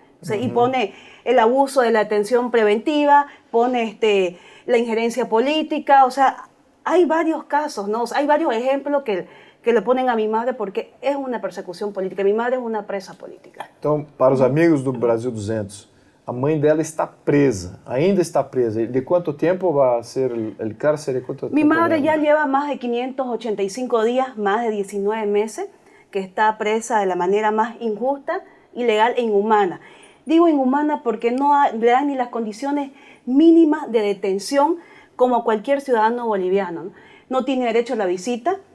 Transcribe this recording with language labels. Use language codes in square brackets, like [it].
[es] O sea, y pone el abuso de la atención preventiva, pone la injerencia política, o sea, hay varios casos, ¿no? O sea, hay varios ejemplos que le ponen a mi madre porque es una persecución política. Mi madre es una presa política. [pt] Então, para os amigos do Brasil 200, a mãe dela está presa, ainda está presa. [es] ¿De cuánto tiempo va a ser el cárcel? Mi madre ya lleva más de 585 días, más de 19 meses, que está presa de la manera más injusta, ilegal e inhumana. Digo inhumana porque no le dan ni las condiciones mínimas de detención como a cualquier ciudadano boliviano, ¿no? No tiene derecho a la visita,